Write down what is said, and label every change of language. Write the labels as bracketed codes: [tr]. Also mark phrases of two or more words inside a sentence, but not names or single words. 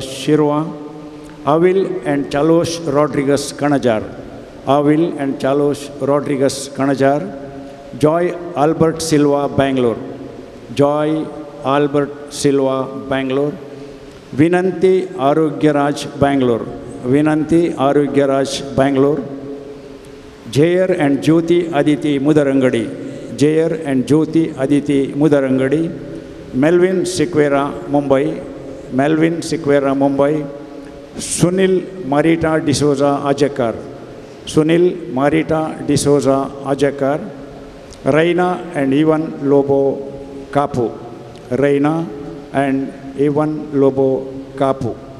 [kok] शिरवा, आविल एंड चालोश रॉड्रिगस कणजार, आविल एंड चालोश रॉड्रिगस कणजार, जॉय आल्बर्ट सिल्वा बेंगलोर, जॉय आल्बर्ट सिल्वा बेंगलोर, विनंती आरोग्यराज बेंगलोर, विनंती आरोग्यराज बेंगलोर, जेयर एंड ज्योति अदिति मुदरंगडी, जेयर एंड ज्योति अदिति मुदरंगडी, मेल्विन सिक्वेरा मुंबई, मेल्विन सिक्वेरा मुंबई, सुनील मारिटा डिसोजा आजकर, सुनील मारिटा डिसोजा आजकर, रैना एंड इवन लोबो कापू, रैना एंड इवन लोबो कापू.